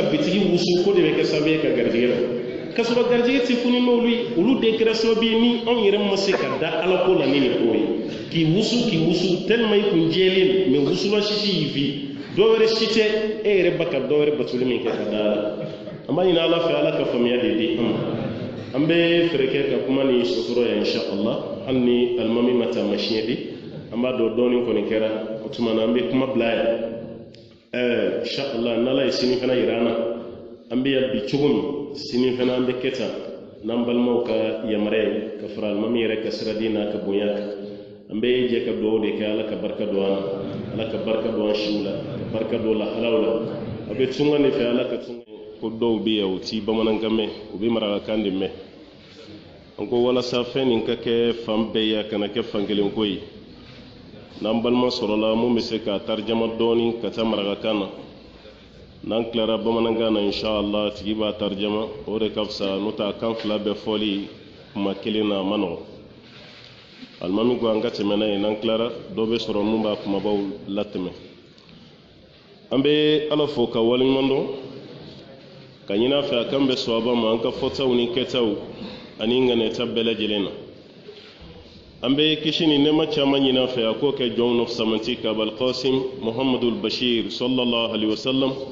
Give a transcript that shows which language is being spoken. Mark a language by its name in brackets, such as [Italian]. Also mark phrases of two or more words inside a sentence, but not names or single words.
[Bambara] bitigi wusu ko de bɛ kɛ sababu ye ka garijɛgɛ la ka sɔrɔ garijɛgɛ tɛ foni n'olu ye olu de kɛra sababu ye ni anw yɛrɛ ma se ka da ala ko la ni nin ko ye k'i wusu tellement i kun jɛlen mais wusulan sisi y'i fi dɔ wɛrɛ si tɛ e yɛrɛ ba ka dɔ wɛrɛ batuli min kɛ ka da la an b'a ɲini ala fɛ ala ka faamuya de di an ma an bɛ fɛrɛ kɛ ka kuma ni sosoro ya [Arabic] إن شاء الله [Bambara] hali ni alimami ma taa machine di an b'a dɔn dɔɔnin kɔni kɛra o tuma na an bɛ kuma bila yan [Arabic] إن شاء الله [Bambara] n'ala ye sini fana yira an na an bɛ yan bi cogo min sini fana an bɛ kɛ tan n'an balimaw ka yamaruya ye ka fara alimami yɛrɛ ka sira di n'a ka bonya kan an bɛ jɛ ka dugawu de kɛ ala ka barika don an na ala ka barika don an siw la ka barika don lahalaw la a bɛ tunga de fɛ ala ka tunga ko dɔw bɛ yan u ti bamanankan mɛn u bɛ marakakan de mɛn an ko walasa fɛn nin ka kɛ fan bɛɛ ye a kana kɛ fan kelen ko ye n'an balima sɔrɔla mun bɛ se ka tarijama dɔɔnin ka taa marakakan na n'an tilara bamanankan na [Arabic] إن شاء الله [Bambara] tigi b'a tarijama o de ka fisa n'o tɛ kan fila bɛɛ fɔli kuma kelen na a ma nɔgɔn alimami ko an ka tɛmɛ n'a ye n'an tilara dɔ bɛ sɔrɔ mun b'a kumabaw latɛmɛ an bɛ ala fo ka waleɲuman dɔn ka ɲini a fɛ a kan bɛ sɔnba ma an ka fɔtaw ni kɛtaw ani ŋanɛta bɛɛ lajɛlen na an bɛ kisi ni nɛɛma caman ɲini a fɛ a k'o kɛ jɔnw nɔfɛsamanti ka Abalqasim Muhammadul Bashir [Arabic] صلى الله عليه وسلم